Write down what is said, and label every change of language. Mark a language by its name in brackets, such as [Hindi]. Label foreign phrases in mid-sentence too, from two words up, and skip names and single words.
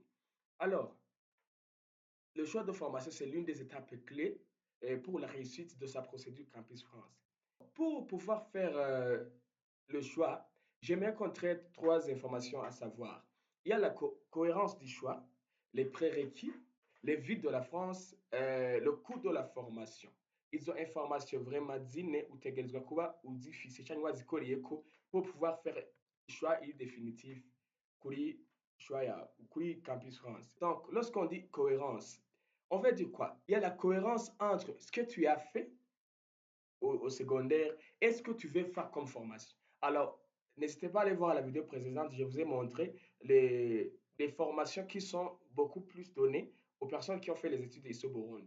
[French] Alors, le choix de formation, c'est l'une des étapes clés pour la réussite de sa procédure Campus France. Pour pouvoir faire le choix, j'aimerais qu'on traite trois informations à savoir. Il y a la cohérence du choix, les prérequis, les vides de la France, le coût de la formation. [Rundi] Izo [French] information vraiment [Rundi] zine utegerezwa kuba uzifise cyangwa wazikoreyeko [French] pour pouvoir faire choix définitif [Rundi] kuri choix kuri Campus France. [French] Donc, lorsqu'on dit cohérence, on veut dire quoi? Il y a la cohérence entre ce que tu as fait au secondaire et ce que tu veux faire comme formation. Alors, n'hésitez pas à aller voir la vidéo précédente, je vous ai montré les formations qui sont beaucoup plus données aux personnes qui ont fait les études ici au Burundi.